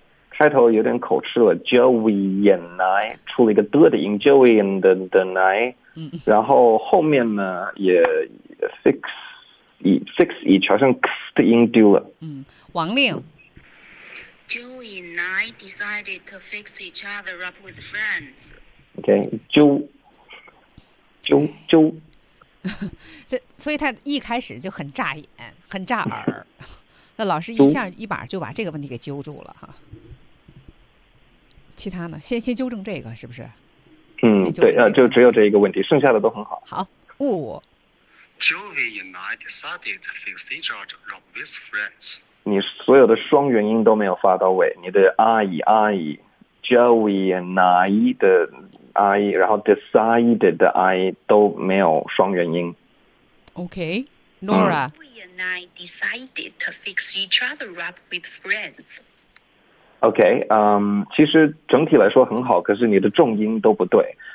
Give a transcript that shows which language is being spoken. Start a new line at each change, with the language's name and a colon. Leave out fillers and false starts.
Chinese: 开头有点口吃了 ，
English: Joey and I
Chinese: 出了一个的的音 ，
English: Joey and the I，
Chinese: 然后后面呢也 fix each 好像 x 的音丢了。嗯，王令
English: ，Joey and I decided to fix each other up with friends.
Chinese: OK， 啾，所以他一开始就很炸眼，很炸耳，那老师一下一把就把这个问题给揪住了哈。其他呢？先纠正这个是不是？嗯，对，就只有这一个问题，剩下的都很好。好，五。
English: Joey and I decided to fix each other up with friends.
Chinese: 你所有的双元音都没有发到位，你的 I Joey and I 的 I， 然后 decided 的 I 都没有双元音。 OK，Nora、嗯。
English: Joey and I decided to fix each other up with friends.
Chinese: OK， 其实整体来说很好，可是你的重音都不对。